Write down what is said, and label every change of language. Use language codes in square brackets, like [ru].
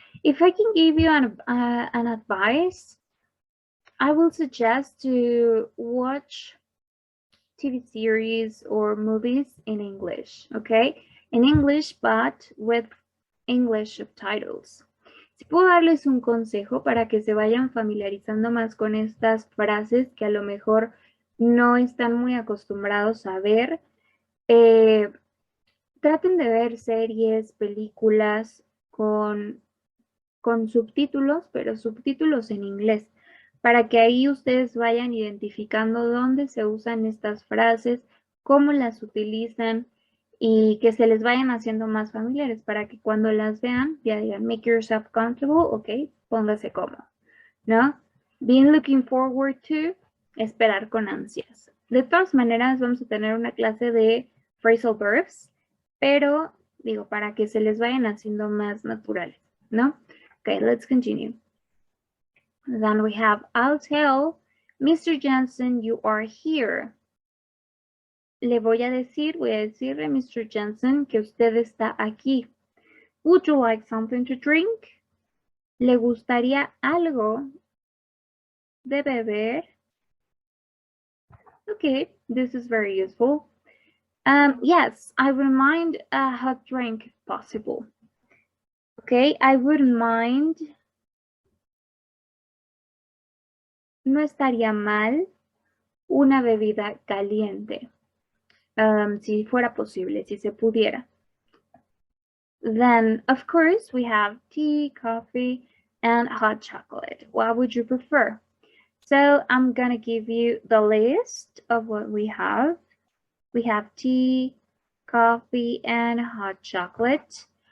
[en] If I can give you an advice, I will suggest to watch TV series or movies in English, okay? In English, but with English subtitles. [es] Si puedo darles un consejo para que se vayan familiarizando más con estas frases que a lo mejor no están muy acostumbrados a ver, traten de ver series, películas con subtítulos, pero subtítulos en inglés, para que ahí ustedes vayan identificando dónde se usan estas frases, cómo las utilizan y que se les vayan haciendo más familiares para que cuando las vean ya digan [en] make yourself comfortable, [es] ok, póngase cómodo, ¿no? [en] Been looking forward to, [es] esperar con ansias. De todas maneras vamos a tener una clase de phrasal verbs, pero digo para que se les vayan haciendo más naturales, ¿no? [en] Okay, let's continue. Then we have I'll tell Mr. Johnson you are here. [es] le voy a decirle a Mr. Jensen que usted está aquí. [en] Would you like something to drink? [es] ¿Le gustaría algo de beber? [en] Okay, this is very useful. Yes, I wouldn't mind a hot drink if possible. Okay, I wouldn't mind. [es] No estaría mal una bebida caliente. Si fuera posible, si se pudiera. [en] Then, of course, we have tea, coffee, and hot chocolate. What would you prefer? So I'm gonna give you the list of what we have. We have tea, coffee, and hot chocolate.